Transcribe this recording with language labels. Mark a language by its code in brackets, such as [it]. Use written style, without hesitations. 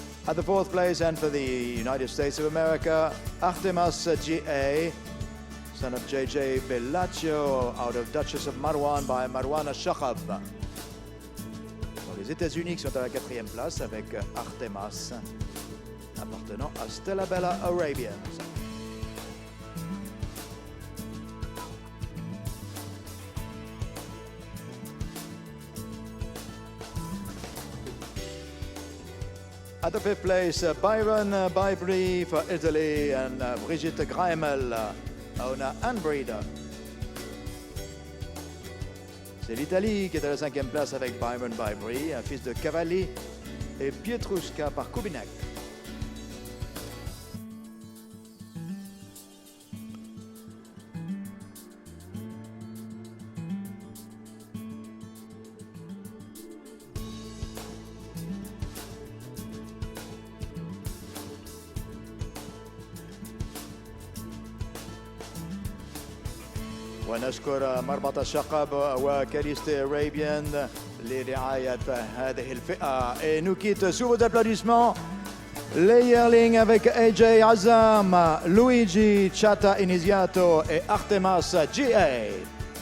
[en] At the fourth place, and for the United States of America, Artemas GA, son of JJ Bellaccio, out of Duchess of Marwan by Marwan Shahab. [fr] Les États-Unis qui sont à la quatrième place avec Artemas, appartenant à Stella Bella Arabians. [en] At the fifth place, Byron by Brie for Italy, and Brigitte Greimel, owner and breeder. [fr] C'est l'Italie qui est à la cinquième place avec Byron by Brie, un fils de Cavalli, et Pietruska par Kubinek. [ar] ونشكر مربط الشقب وكاليست Arabian لرعاية هذه الفئة. [fr] Et nous quitte sous vos applaudissements les yearlings avec AJ Azam, Luigi Chata Iniziato et Artemas GA.